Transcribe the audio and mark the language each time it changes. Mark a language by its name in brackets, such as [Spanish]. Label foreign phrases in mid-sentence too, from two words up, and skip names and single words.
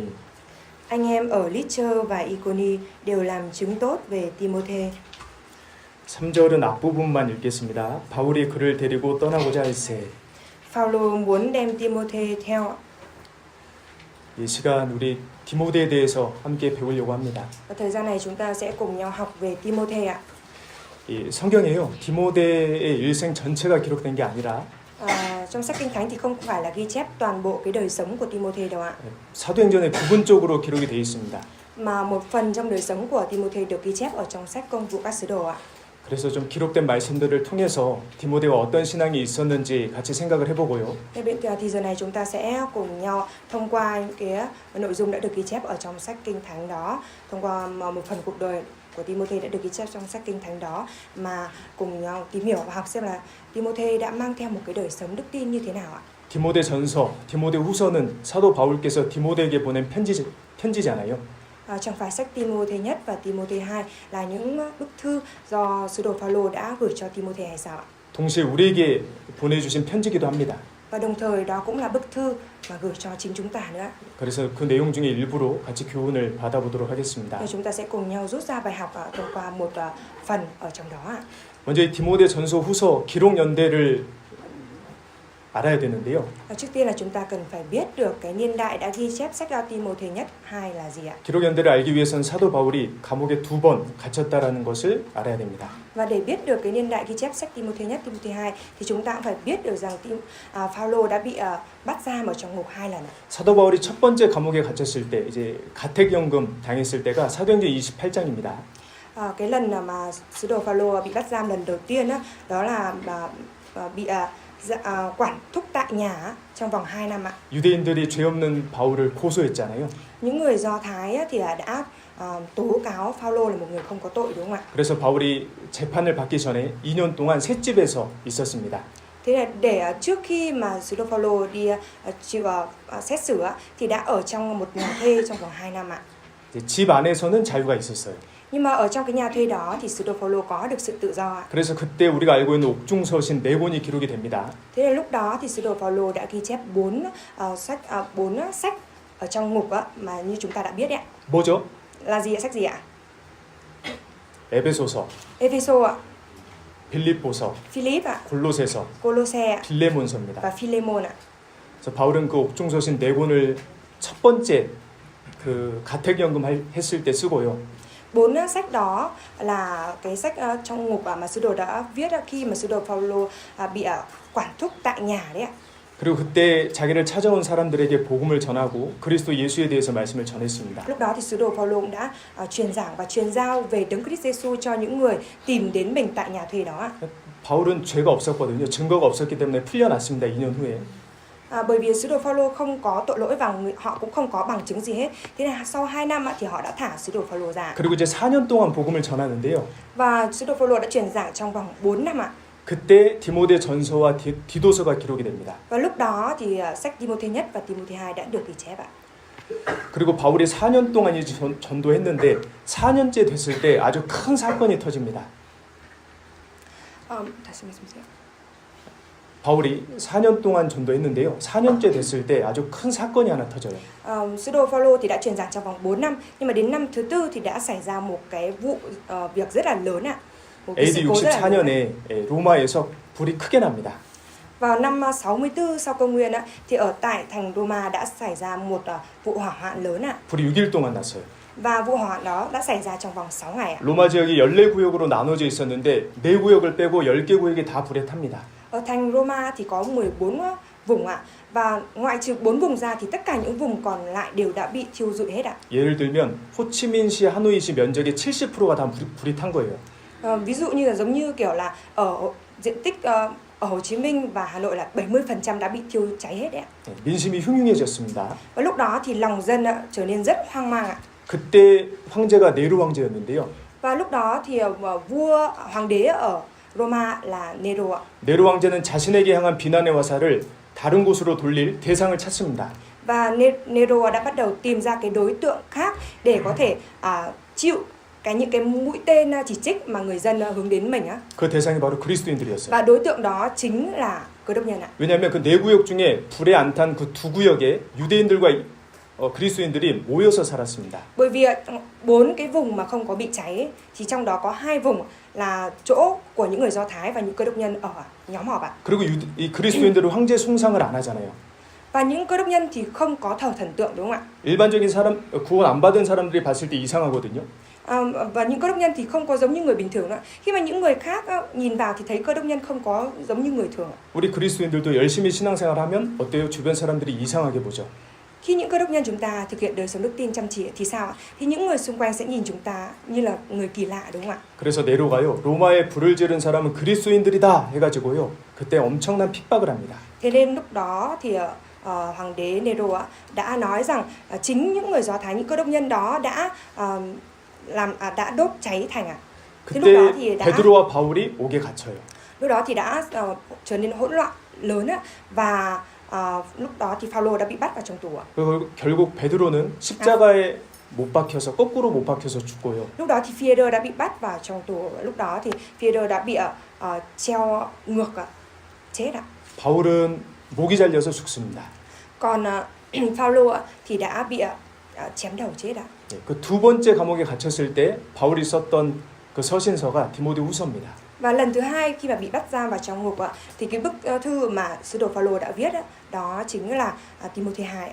[Vietnamese] Anh em ở Lít-chơ và Iconi đều làm chứng tốt về Timôthê. [Korean] 3절은 앞부분만 읽겠습니다. 바울이 그를 데리고 떠나고자 할세. [Vietnamese] Phaolô muốn đem Timôthê theo. [Korean] 이 시간 우리 디모데에 대해서 함께 배우려고 합니다. [Vietnamese] Và thời gian này chúng ta sẽ cùng nhau học về Timôthê ạ. [Korean] 이 성경에요. 디모데의 일생 전체가 기록된 게 아니라 [Vietnamese] Trong sách Kinh Thánh thì không phải là ghi chép toàn bộ cái đời sống của Timôthê đâu ạ. [Korean] 사도행전에 부분적으로 기록이 되어 있습니다. [Vietnamese] Mà một phần trong đời sống của Timôthê được ghi chép ở trong sách Công vụ các sứ đồ ạ. [Korean] 그래서 좀 기록된 말씀들을 통해서 디모데가 어떤 신앙이 있었는지 같이 생각을 해보고요. [Vietnamese] Thì giờ này chúng ta sẽ cùng nhau thông qua những cái nội dung đã được ghi chép ở trong sách Kinh Thánh đó, thông qua một phần cuộc đời của Timôthê đã được ghi chép trong sách Kinh Thánh đó mà cùng nhau tìm hiểu và học xem là Timôthê đã mang theo một cái đời sống đức tin như thế nào ạ. [Korean] 디모데전서, 디모데후서는 사도 바울께서 디모데에게 보낸 편지잖아요. [Vietnamese] Trong phải sách Timôthê nhất và Timôthê 2 là những bức thư do sứ đồ Phaolô đã gửi cho Timôthê hay sao ạ? [Korean] 동시에 우리에게 보내주신 편지기도 합니다. [Vietnamese] Và đồng thời đó cũng là bức thư mà gửi cho chính chúng ta nữa. [Korean] 그래서 그 내용 중에 일부로 같이 교훈을 받아보도록 하겠습니다. [Vietnamese] Chúng ta sẽ cùng nhau rút ra bài học thông qua một phần ở trong đó ạ. [Korean] 먼저 이 디모데 전서 후서 기록 연대를 알아야 되는데요. [Vietnamese] Trước tiên là chúng ta cần phải biết được cái niên đại đã ghi chép sách Timôthê nhất 2 là gì ạ? [Korean] 기록 연대를 알기 위해선 사도 바울이 감옥에 2번 갇혔다라는 것을 알아야 됩니다. [Vietnamese] Và để biết được cái niên đại ghi chép sách Timôthê nhất, Timôthê 2 thì chúng ta cũng phải biết được rằng Phaolô đã bị bắt giam ở trong ngục 2 lần ạ. [Korean] 사도 바울이 첫 번째 감옥에 갇혔을 때 이제 가택연금 당했을 때가 사도행전 28장입니다. [Vietnamese] Cái lần mà sứ đồ Phaolô bị bắt giam lần đầu tiên đó là bị quản thúc tại nhà trong vòng 2 năm ạ. [Korean] 유대인들이 죄 없는 바울을 고소했잖아요. [Vietnamese] Những người Do Thái thì đã tố cáo Phaolô là một người không có tội, đúng không ạ? [Korean] 그래서 바울이 재판을 받기 전에 2년 동안 셋집에서 있었습니다. [Vietnamese] Thế là để trước khi mà sứ đồ Phaolô đi chịu xét xử thì đã ở trong một nhà thuê trong vòng 2 năm ạ. [Korean] 집 안에서는 자유가 있었어요. [Vietnamese] Nhưng mà ở trong cái nhà thuê đó thì sứ đồ Phaolô có được sự tự do ạ. [Korean] 그래서 그때 우리가 알고 있는 옥중서신 4권이 기록이 됩니다. [Vietnamese] Thế là lúc đó thì sứ đồ Phaolô đã ghi chép 4 sách ở trong ngục mà như chúng ta đã biết đấy ạ. [Korean] 뭐죠? [Vietnamese] Là gì ạ? Sách gì ạ? [Korean] 에베소서, [Vietnamese] Ephesos ạ, [Korean] 빌립보서, [Vietnamese] Philip ạ, [Korean] 골로새서, [Vietnamese] Colosse ạ [Korean] 빌레몬서입니다. [Vietnamese] và Philemon ạ. [Korean] 그래서 바울은 그 옥중서신 4권을 첫 번째 그 가택연금 했을 때 쓰고요. [Vietnamese] 4 sách đó là cái sách trong ngục mà sứ đồ đã viết khi mà sứ đồ Phaolô bị quản thúc tại nhà đấy ạ. [Korean] 그리고 그때 자기를 찾아온 사람들에게 복음을 전하고 그리스도 예수에 대해서 말씀을 전했습니다. [Vietnamese] Lúc đó thì sứ đồ Phaolô cũng đã truyền giảng và truyền giao về Đấng Christ Giêsu cho những người tìm đến mình tại nhà thuê đó ạ. [Korean] 바울은 죄가 없었거든요. 증거가 없었기 때문에 풀려났습니다. 2년 후에. [Vietnamese] Bởi vì sứ đồ Phaolô không có tội lỗi và họ cũng không có bằng chứng gì hết. Thế là sau 2 năm thì họ đã thả sứ đồ Phaolô ra. [Korean] 그리고 이제 4년 동안 복음을 전하는데요. [Vietnamese] Và sứ đồ Phaolô đã truyền giảng trong vòng 4 năm ạ. [Korean] 그때 디모데 전서와 디도서가 기록이 됩니다. [Vietnamese] Và lúc đó thì sách Timôthê nhất và Timôthê 2 đã được ghi chép ạ. [Korean] 그리고 바울이 4년 동안 이제 전도했는데 4년째 됐을 때 아주 큰 사건이 터집니다. 다시 말씀하세요. 바울이 4년 동안 전도했는데요. 4년째 됐을 때 아주 큰 사건이 하나 터져요. [Vietnamese] Sứ đồ Phaolô thì đã truyền giảng trong vòng 4 năm, nhưng mà đến năm thứ 4 thì đã xảy ra một cái vụ việc rất là lớn ạ. [Korean] AD 64년에 로마에서 불이 크게 납니다. [Vietnamese] Vào năm 64 sau công nguyên thì ở tại thành Roma đã xảy ra một vụ hỏa hoạn lớn ạ. [Korean] 불이 6일 동안 났어요. [Vietnamese] Và vụ hỏa hoạn đó đã xảy ra trong vòng 6 ngày ạ. [Korean] 로마 지역이 14구역으로 나눠져 있었는데 4구역을 빼고 10개 구역이 다 불에 탑니다. [Vietnamese] Ở thành Roma thì có 14 vùng ạ. Và ngoại trừ 4 vùng ra thì tất cả những vùng còn lại đều đã bị thiêu rụi hết ạ. [Korean] 예를 들면 호치민시, 하노이시 면적의 70%가 다 불이 탄 거예요. [Vietnamese] Ví dụ như là giống như kiểu là ở diện tích ở Hồ Chí Minh và Hà Nội là 70% đã bị thiêu cháy hết đấy ạ. [Korean] 민심이 흉흉해졌습니다. [Vietnamese] Và lúc đó thì lòng dân trở nên rất hoang mang ạ. [Korean] 그때 황제가 네로 황제였는데요. [Vietnamese] Và lúc đó thì vua hoàng đế ở Roma là Nero ạ. [Korean] 네로 황제는 자신에게 향한 비난의 화살을 다른 곳으로 돌릴 대상을 찾습니다. [Vietnamese] Và Nero đã bắt đầu tìm ra cái đối tượng khác để có thể chịu những cái mũi tên chỉ trích mà người dân hướng đến mình á. [Korean] 그 대상이 바로 그리스도인들이었어요. [Vietnamese] Và đối tượng đó chính là Cơ đốc nhân ạ. [Korean] 왜냐하면 그 네 구역 중에 불에 안 탄 그 두 구역에 유대인들과 그리스도인들이 모여서 살았습니다. [Vietnamese] Bởi vì 4 cái vùng mà không có bị cháy thì trong đó có 2 vùng là chỗ của những người Do Thái và những Cơ đốc nhân ở nhóm họp ạ. [Korean] 그리고 이 그리스도인들은 황제 숭상을 안 하잖아요. [Vietnamese] Và những Cơ đốc nhân thì không có thờ thần tượng, đúng không ạ? [Korean] 일반적인 사람 구원 안 받은 사람들이 봤을 때 이상하거든요. [Vietnamese] Và những Cơ đốc nhân thì không có giống như người bình thường nữa. Khi mà những người khác nhìn vào thì thấy Cơ đốc nhân không có giống như người thường. [Korean] 우리 그리스도인들도 열심히 신앙생활하면 어때요? 주변 사람들이 이상하게 보죠. [Vietnamese] Khi những Cơ đốc nhân chúng ta thực hiện đời sống đức tin chăm chỉ thì sao ạ? Thì những người xung quanh sẽ nhìn chúng ta như là người kỳ lạ, đúng không ạ? [Korean] 그래서 네로가요. 로마에 불을 지른 사람은 그리스도인들이다 해가지고요. 그때 엄청난 핍박을 합니다. [Vietnamese] Thế nên lúc đó thì hoàng đế Nero đã nói rằng chính những người Do Thái, những Cơ đốc nhân đó đã đốt cháy thành ạ. [Korean] 그때 베드로와 바울이 옥에 갇혀요. [Vietnamese] Lúc đó thì đã trở nên hỗn loạn lớn và lúc đó thì Phaolô đã bị bắt vào trong tù ạ. [Korean] 그리고 결국 베드로는 십자가에 못 박혀서 거꾸로 못 박혀서 죽고요. [Vietnamese] Lúc đó thì Phi-e-rơ đã bị bắt vào trong tù. Lúc đó thì Phi-e-rơ đã bị treo ngược chết ạ. [Korean] 바울은 목이 잘려서 죽습니다. [Vietnamese] Còn Phaolô thì đã bị chém đầu chết ạ. [Korean] 그 두 번째 감옥에 갇혔을 때 바울이 썼던 그 서신서가 디모데 후서입니다. [Vietnamese] Và lần thứ hai khi mà bị bắt giam vào trong ngục ạ, thì cái bức thư mà sứ đồ Phaolô đã viết đó chính là Timôthê 2.